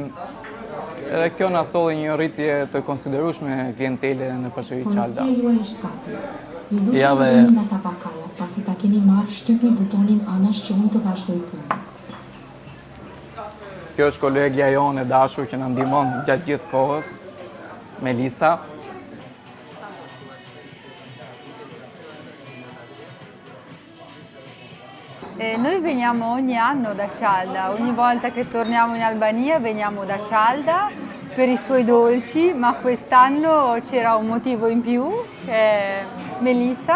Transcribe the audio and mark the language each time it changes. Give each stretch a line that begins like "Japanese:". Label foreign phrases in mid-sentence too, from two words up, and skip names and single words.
Albanian: Edhe kjo na solli një rritje të konsiderueshme klientele në pasqyri Çalda. Ja dhe nga tabakaja, pasi ta keni marrë shtypni butonin anash që unë të vazhdoj punën. Kjo është kolegja jonë e dashur që na ndihmon gjatë gjithë kohës, Melisa.
Italian: Noi veniamo ogni anno da Çalda, ogni volta che torniamo in Albania veniamo da Çalda per i suoi dolci, ma quest'anno c'era un motivo in più, che è Melisa.